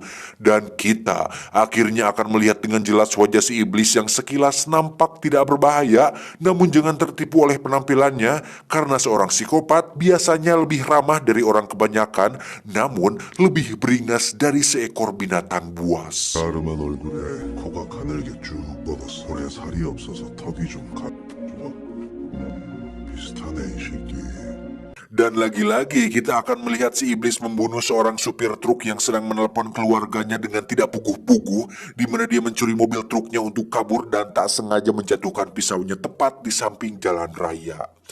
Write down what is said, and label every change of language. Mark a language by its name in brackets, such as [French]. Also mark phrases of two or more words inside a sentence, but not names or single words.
[Indonesian] Dan kita akhirnya akan melihat dengan jelas wajah si iblis yang sekilas nampak tidak berbahaya. Namun jangan tertipu oleh penampilannya, karena seorang psikopat biasanya lebih ramah dari orang kebanyakan, namun lebih beringas dari seekor binatang buas. [Korean] 가름한 얼굴에 코가 가늘게 쭉 뻗어 손에 살이 없어서 턱이 좀 비슷하네 이 새끼. [Indonesian] Dan lagi-lagi kita akan melihat si iblis membunuh seorang supir truk yang sedang menelepon keluarganya dengan tidak puguh-puguh, di mana dia mencuri mobil truknya untuk kabur dan tak sengaja menjatuhkan pisaunya tepat di samping jalan raya.